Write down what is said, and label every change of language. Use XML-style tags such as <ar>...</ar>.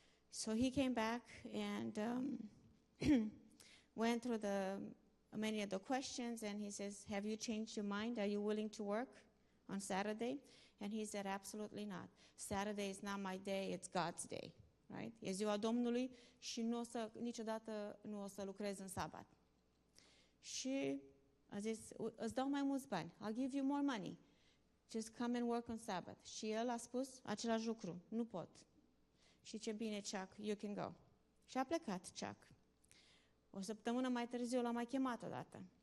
<en>So he came back and went through many of the questions, and he says, have you changed your mind? Are you willing to work on Saturday? And he said, absolutely not. Saturday is not my day, it's God's day. Right?</en> <ro>E ziua Domnului și niciodată nu o să lucrez în sabat. Și a zis, îți dau mai mulți bani.</ro> <en>I'll give you more money. Just come and work on Sabbath.</en> <ro>Și el a spus același lucru. Nu pot. Și ce bine, Chuck,</ro> <en>you can go.</en> <ro>Și a plecat Chuck. O săptămână mai târziu l-a mai chemat odată.</ro>